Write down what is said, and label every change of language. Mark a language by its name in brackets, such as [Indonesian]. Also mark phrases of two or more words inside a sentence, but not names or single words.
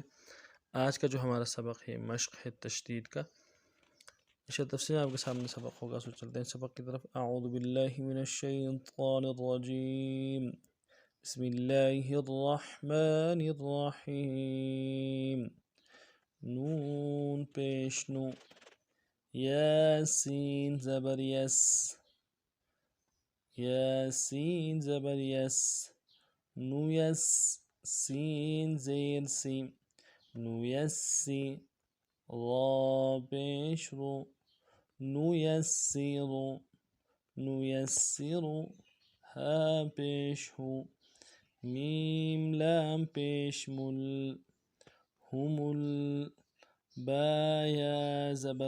[Urdu] آج کا جو ہمارا سبق ہے مشق ہے تشدید کا، اس تفصیل آپ کے سامنے سبق ہوگا، سو چلتے ہیں سبق کی طرف۔ [Arabic] اعوذ باللہ من الشیطان الرجیم، بسم اللہ الرحمن الرحیم۔ [Urdu] نون پیش نو، یاسین زبر یس، یاسین زبر یس، نو یس، سین زیر سی، نو یس سی، را پیش رو، نو یسیرو، نو یسیرو، ہا پیش ہو، میم لام پیش مل، ہمل، با یا زبر